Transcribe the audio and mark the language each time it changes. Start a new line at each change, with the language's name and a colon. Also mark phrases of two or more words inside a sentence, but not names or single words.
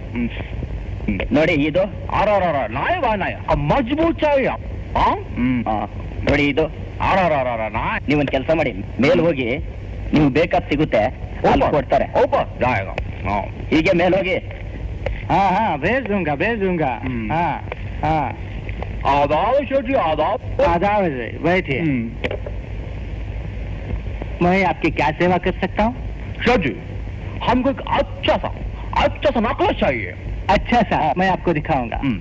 Kannada: ನೋಡಿ, ಇದು
Hindi: मज़बूत चाय.
Kannada: ನೋಡಿ, ಇದು ನೀವೊಂದ್ ಕೆಲಸ ಮಾಡಿ, ಮೇಲ್ ಹೋಗಿ ನಿಮ್ಗೆ ಬೇಕಾದ್ ಸಿಗುತ್ತೆ, ಅಲ್ಲಿ ಕೊಡ್ತಾರೆ. ಹೀಗೆ ಮೇಲ್ ಹೋಗಿ. ಹಾ ಹಾ,
Hindi: भेज दूंगा हाँ हाँ। आदाब शेठ जी, आदाब। आदाब है, बैठिए। मैं आपकी क्या सेवा कर सकता हूँ? शेठ जी, हमको एक अच्छा सा नकल चाहिए। अच्छा सा, मैं आपको दिखाऊंगा।